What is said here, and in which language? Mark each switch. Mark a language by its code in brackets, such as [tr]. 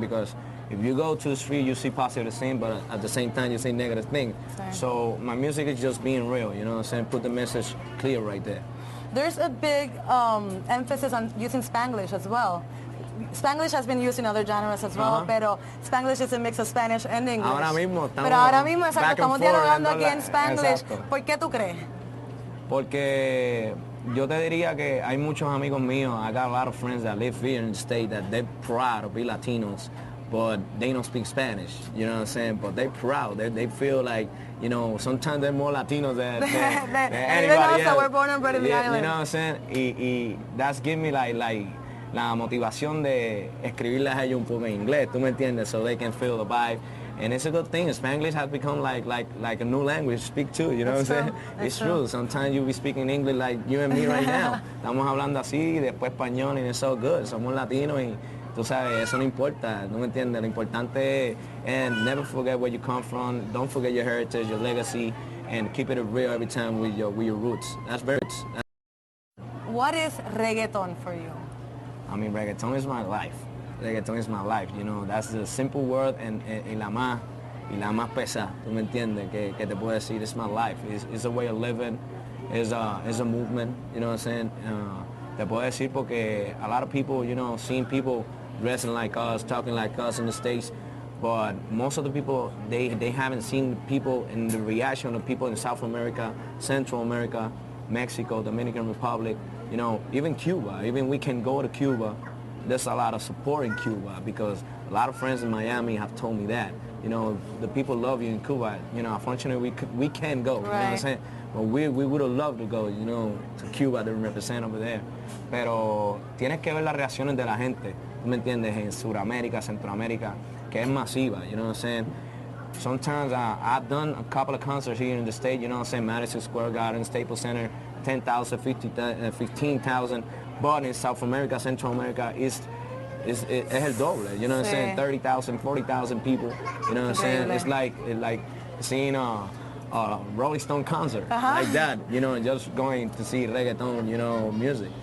[en] Because if you go to the street, you see positive things, but at the same time, you see negative things. So my music is just being real, you know what I'm saying? Put the message clear right there. There's a big emphasis on using Spanglish as well. Spanglish has been used in other genres as well, pero Spanglish is a mix of Spanish and English. [es] Ahora mismo pero ahora mismo, exacto, estamos dialogando aquí en Spanglish. Exacto. ¿Por qué tú crees? Porque yo te diría que hay muchos amigos míos, [en] I got a lot of friends that live here in the state that they're proud to be Latinos, but they don't speak Spanish, you know what I'm saying? But they're proud, they feel like, you know, sometimes they're more Latinos than anybody else. We're born and bred in the island. You know what I'm saying? [es] Y [en] that's give me like [es] la motivación de escribirles a ellos un poco en inglés, ¿tú me entiendes? [en] So they can feel the vibe. And it's a good thing. Spanglish has become like a new language to speak to, you know what I'm saying? It's true. Sometimes you be speaking English like you and me right now. [es] Estamos hablando así, después español, [en] and it's so good. [es] Somos latinos y tú sabes, eso no importa, ¿no me entiendes? Lo importante es, [en] and never forget where you come from. Don't forget your heritage, your legacy, and keep it real every time with your roots. That's very. What is reggaeton for you? I mean, reggaeton is my life. Reggaeton is my life, you know. That's the simple word and [es] la más pesada, ¿tú me entiendes? Que te puedo decir, [en] it's my life. It's a way of living. It's a movement, you know what I'm saying? [es] Te puedo decir porque [en] a lot of people, you know, seeing people dressing like us, talking like us in the States, but most of the people, they haven't seen people and the reaction of people in South America, Central America, Mexico, Dominican Republic, you know, even Cuba. Even we can go to Cuba. There's a lot of support in Cuba because a lot of friends in Miami have told me that. You know, the people love you in Cuba. You know, unfortunately, we can't go. You know what I'm saying? But we would have loved to go, you know, to Cuba to represent over there. [es] Pero tienes que ver las reacciones de la gente, ¿tú me entiendes? En Sudamérica, Centroamérica, que es masiva, [en] you know what I'm saying? Sometimes I've done a couple of concerts here in the state, you know what I'm saying? Madison Square Garden, Staples Center, 10,000, 15,000. But in South America, Central America, [es] es el doble, [en] you know what I'm saying? 30,000, 40,000 people, you know what I'm saying? It's like seeing a Rolling Stone concert, like that, you know, and just going to see reggaeton, you know, music.